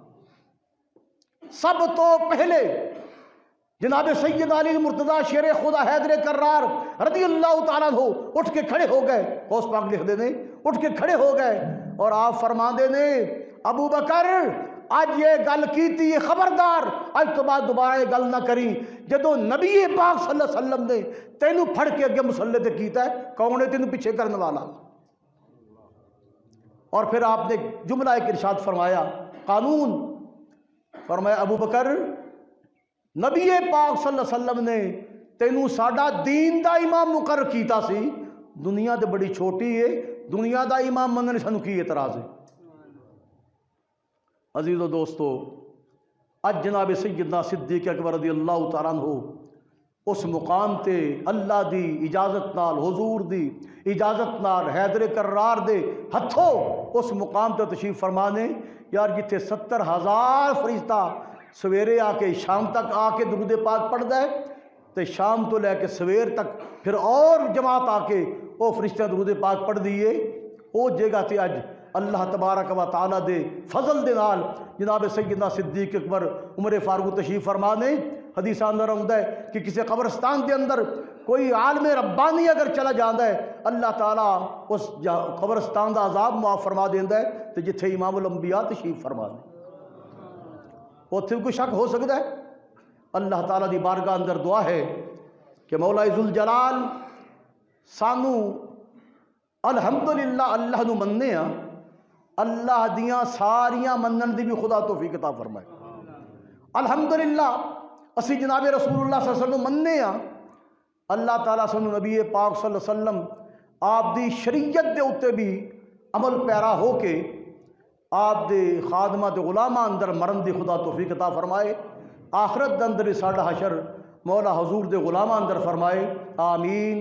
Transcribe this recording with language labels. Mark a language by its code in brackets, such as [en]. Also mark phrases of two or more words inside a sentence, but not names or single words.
[pa] سب تو پہلے جناب سید علی المرتضی شیر خدا حیدر کرار [ar] رضی اللہ تعالیٰ عنہ [pa] اٹھ کے کھڑے ہو گئے، غوث پاک لکھ دے نے اٹھ کے کھڑے ہو گئے، اور آپ فرما دے نے ابو بکر آج یہ گل کیتی ہے، خبردار آج تو بعد دوبارہ یہ گل نہ کری، جدو نبی پاک [ar] صلی اللہ علیہ وسلم [pa] نے تینوں پھڑ کے اگے مسلح تے کیتا ہے، کون ہے تینوں پیچھے کرنے والا؟ اور پھر آپ نے جملہ ایک ارشاد فرمایا قانون، فرمایا ابو بکر نبی پاک [ar] صلی اللہ علیہ وسلم [pa] نے تینوں ساڈا دین دا امام مقرر کیتا سی، دنیا تے بڑی چھوٹی ہے، دنیا دا امام مننے سانوں کی اعتراض ہے؟ عزیز و دوستو، اج جناب سیدنا صدیق اکبر [ar] رضی اللہ تعالیٰ عنہ [pa] اس مقام تے اللہ دی اجازت نال، حضور دی اجازت نال، حیدر کرار دے ہتھوں اس مقام تے تشریف فرمانے یار جتھے 70,000 فرشتہ سویرے آ کے شام تک آ کے درود پاک پڑھدا ہے، تے شام تو لے کے سویر تک پھر اور جماعت آ کے وہ فرشتہ درود پاک پڑھ دیے، وہ جگہ تے اج [ar] اللہ تبارک و تعالیٰ [pa] دے فضل دے نال جناب سیدنا صدیق اکبر عمر فاروق تشریف فرمانے۔ حدیث اندر آتا ہے کہ کسی قبرستان دے اندر کوئی عالم ربانی اگر چلا جاتا ہے، اللہ تعالیٰ اس قبرستان دا عذاب معاف فرما دینا ہے، تو جتھے امام الانبیاء تشریف فرما دے اتھے کوئی شک ہو سکتا ہے؟ اللہ تعالیٰ دی بارگاہ اندر دعا ہے کہ مولا ذوالجلال سانو الحمدللہ اللہ نو مننے ہاں، اللہ دیاں ساریاں منن دی بھی خدا توفیق عطا فرمائے۔ الحمدللہ اسی جناب رسول اللہ [ar] صلی اللہ علیہ وسلم [pa] مننے ہاں، اللہ تعالیٰ سانو نبی پاک [ar] صلی اللہ علیہ وسلم [pa] آپ دی شریعت دے اتے بھی عمل پیرا ہو کے آپ دے خادمہ تے غلامہ اندر مرن دی خدا توفیق عطا فرمائے۔ آخرت دے اندر ساڈا حشر مولا حضور دے غلامہ اندر فرمائے، آمین۔